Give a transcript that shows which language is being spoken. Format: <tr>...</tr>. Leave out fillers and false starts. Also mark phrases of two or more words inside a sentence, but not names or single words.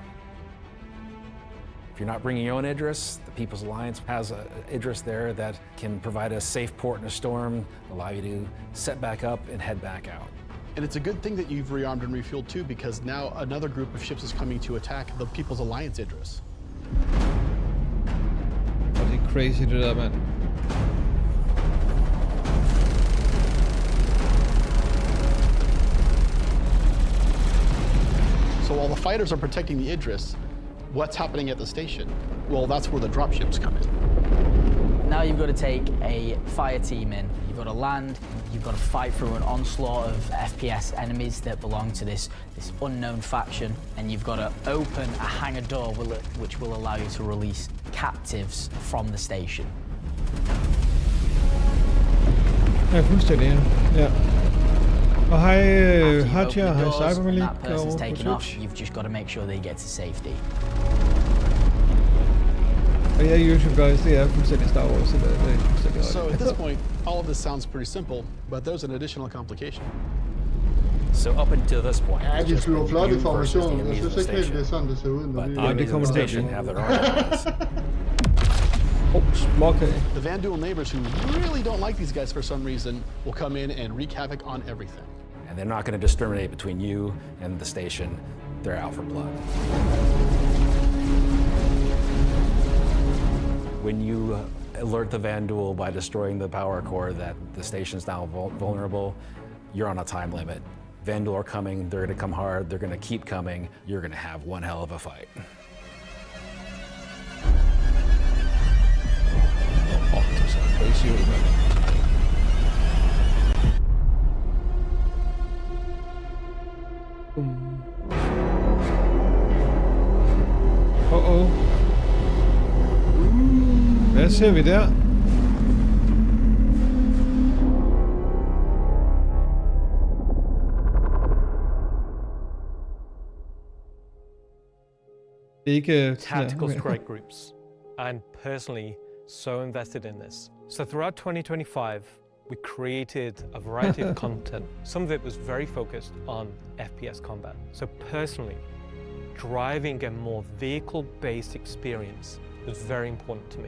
<en>If you're not bringing your own Idris, the People's Alliance has an Idris there that can provide a safe port in a storm, allow you to set back up and head back out. And it's a good thing that you've rearmed and refueled too, because now another group of ships is coming to attack the People's Alliance Idris.</en> <da>Og det er crazy, det der, mand.</da> <en>So while the fighters are protecting the Idris, what's happening at the station? Well, that's where the dropships come in. Now you've got to take a fire team in. You've got to land, you've got to fight through an onslaught of FPS enemies that belong to this unknown faction, and you've got to open a hangar door which will allow you to release captives from the station.</en> <da>Ja, fuldstændig, ja. Og hej Hatja, hej Cybermalik</da> <en>That person's</en> <da>og</da> <en>taken</en> <da>på</da> <en>off. Twitch. You've just got to make sure they get to safety.</en> <da>Og ja, YouTube guys, det er fuldstændig Star Wars, så det er fuldstændig</da> <en>So at this point, all of this sounds pretty simple, but there's an additional complication. So up until this point,</en> <da>Ja, de flyver flot i formationen. Jeg</da> <en>enemies</en> <da>synes</da> <en>of the</en> <da>ikke helt,</da> <en>station.</en> <da>det er sådan, det ser ud. Når</da> <en>But</en> <da>vi...</da> <en>the enemies of the station have their own allies. The Vanduul neighbors who really don't like these guys for some reason will come in and wreak havoc on everything. And they're not going to discriminate between you and the station. They're out for blood. When you alert the Vanduul by destroying the power core that the station's now vulnerable, you're on a time limit. Vanduul are coming, they're going to come hard, they're going to keep coming, you're going to have one hell of a fight.</en> <da>Oh, det ser crazy ud, mand. Hvad ser vi der? Ikke</da> <en>tactical strike groups. I'm personally so invested in this. So throughout 2025, we created a variety of content. Some of it was very focused on FPS combat. So personally, driving a more vehicle-based experience was very important to me.</en>